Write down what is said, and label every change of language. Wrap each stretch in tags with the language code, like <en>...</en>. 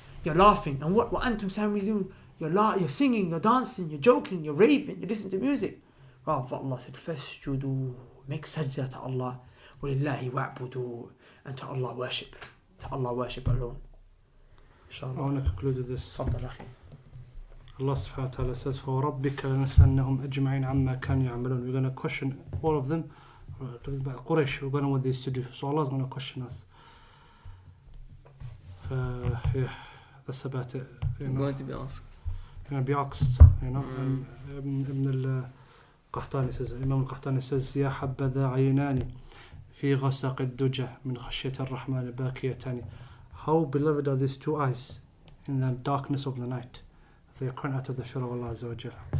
<en>You're laughing, and what antum samidun? You're singing, you're dancing, you're joking, you're raving, you listen to music. Rather, Allah said, "Fasjudu make sajda to Allah.</en> <ar>وَلِلَّهِ وَاعْبُدُوا,</ar> <en>and to Allah worship. To Allah worship alone. Inshallah. I want to conclude with this.</en> <ar>تفضل أخي. Allah subhanahu wa ta'ala says, فَوَرَبِّكَ لَنَسْأَلَنَّهُمْ أَجْمَعِينَ عَمَّا كَانُوا يَعْمَلُونَ.</ar> <en>We're going to question all of them. About Quraysh, we're going to what they used to do. So Allah is going to question us. Yeah, that's about it. You're going to be asked. You're going to be asked, you know. And Ibn al-Qahtani says,</en> <ar>Imam al-Qahtani says, يا حبذا عيناني في غسق الدجى من خشية الرحمن باكيتان.</ar> <en>How beloved are these two eyes in the darkness of the night? They are crying out of the fear of Allah Azza wa Jalla.</en>